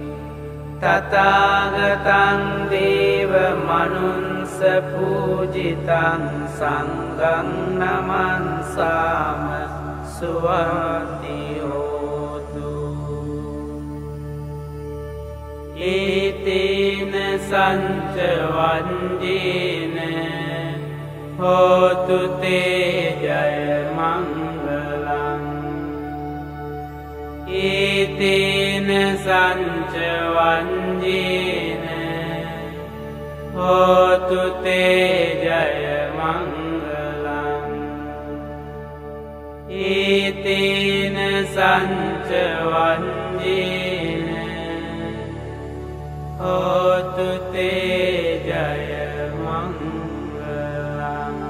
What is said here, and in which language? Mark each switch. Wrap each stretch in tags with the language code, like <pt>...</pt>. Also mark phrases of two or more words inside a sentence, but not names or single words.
<pi>තථාගතං දේව මනුස්ස පූජිතං සංඝං නමන්සාම සුවන්ති හෝතු ඒතේන සංච වන්දේන හෝතු තේ ජය මංගලං ඒතේන සංච වන්දේන හෝතු තේ ජය මංගලං ඒතේන සංච වන්දේන හෝතු තේ ජය මංගලං</pi>